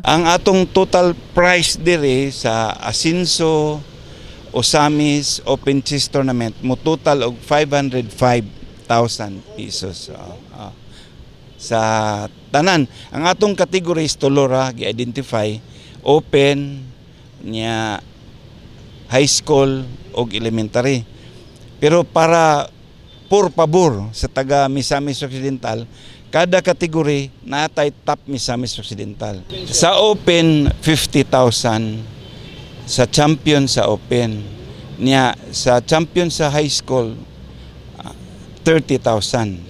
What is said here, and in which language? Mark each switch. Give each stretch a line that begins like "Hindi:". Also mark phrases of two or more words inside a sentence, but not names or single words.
Cebuano: Ang atong total prize dire sa Asinso Osamis Open Chess Tournament mo total og 505,000 pesos. Sa tanan, ang atong categories tulora gi-identify open nya high school o elementary. Pero para por pabor sa taga Misamis Occidental, kada kategory natay top Misamis Occidental. Sa open 50,000, sa champion sa open niya, sa champion sa high school 30,000.